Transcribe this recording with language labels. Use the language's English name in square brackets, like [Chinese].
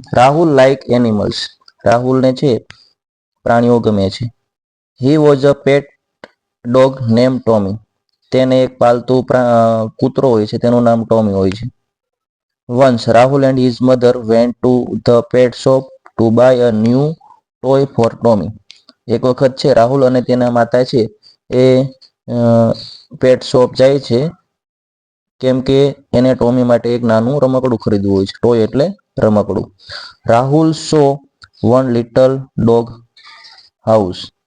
[English] Rahul like animals, [Gujarati] રાહુલને છે પ્રાણીઓ ગમે છે. [English] he was a pet dog name Tommy, [Gujarati] તેને એક પાલતુ કૂતરો હોય છે, તેનું નામ ટોમી હોય છે. [English] Once Rahul and his mother went to the pet shop to buy a new toy for Tommy. [Gujarati] એક વખત છે રાહુલ અને તેના માતા છે એ પેટ શોપ જાય છે કેમ કે એને ટોમી માટે એક નાનું રમકડું ખરીદવું હોય છે. ટોય એટલે રમકડું. [English] Rahul saw one little dog house.